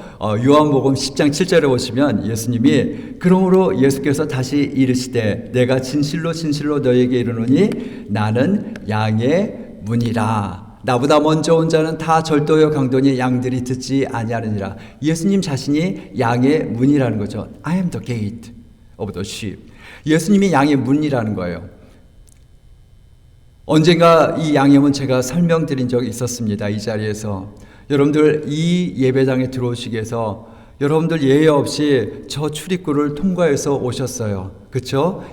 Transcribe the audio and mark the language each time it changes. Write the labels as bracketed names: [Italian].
[Korean] 요한복음 10장 7절에 보시면 예수님이 그러므로 예수께서 다시 이르시되 내가 진실로 진실로 너에게 이르노니 나는 양의 문이라. 나보다 먼저 온 자는 다 절도요 강도니 양들이 듣지 아니하느니라. 예수님 자신이 양의 문이라는 거죠. [English] I am the gate of the sheep. [Korean] 예수님이 양의 문이라는 거예요. 언젠가 이 양의 문 제가 설명드린 적이 있었습니다. 이 자리에서. 여러분들 이 예배당에 들어오시기 위해서 여러분들 예외 없이 저 출입구를 통과해서 오셨어요. 그렇죠?